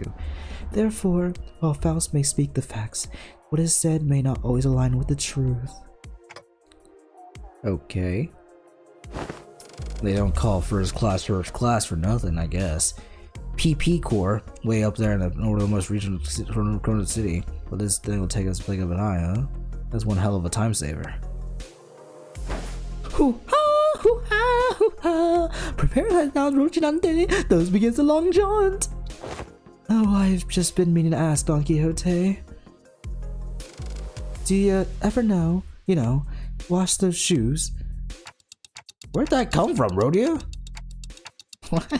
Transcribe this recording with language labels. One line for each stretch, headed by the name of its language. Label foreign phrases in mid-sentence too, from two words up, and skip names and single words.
English: Therefore, while Faust may speak the facts, what is said may not always align with the truth. Okay. They don't call first class for nothing, I guess. PP Corps, way up there in the northernmost region of the city. But this thing will take us blink of an eye, huh? That's one hell of a time saver. Hoo-ha, hoo-ha, hoo-ha. Prepare that now, Rochinante. Thus begins the long jaunt. Oh, I've just been meaning to ask Don Quixote. Do you ever know, wash those shoes? Where'd that come from, Rhodia? What?